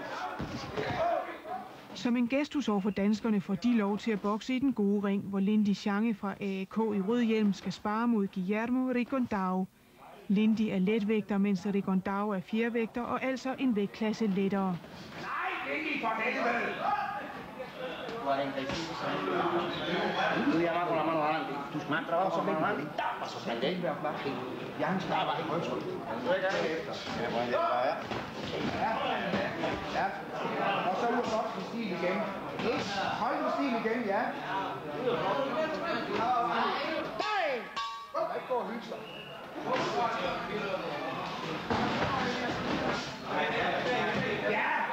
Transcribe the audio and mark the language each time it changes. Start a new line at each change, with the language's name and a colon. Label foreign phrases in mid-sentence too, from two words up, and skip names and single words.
Danish: Som en gestus over for danskerne får de lov til at bokse i den gode ring, hvor Lindy Change fra AAK i rød hjelm skal spare mod Guillermo Rigondao. Lindy er letvægter, mens Rigondao er fjervægter og altså en vægtklasse lettere. Nej, Lindy, for helvede!
Spanish: Tú llamas con la mano adelante. Tus más trabajo con la mano adelante. Paso pendejo. Ya han estado ahí con eso.
Danish: Ja. Og så ud op i stil igen. Hold i stil igen, ja. Nej! Der ikke gå og hygge sig. Ja!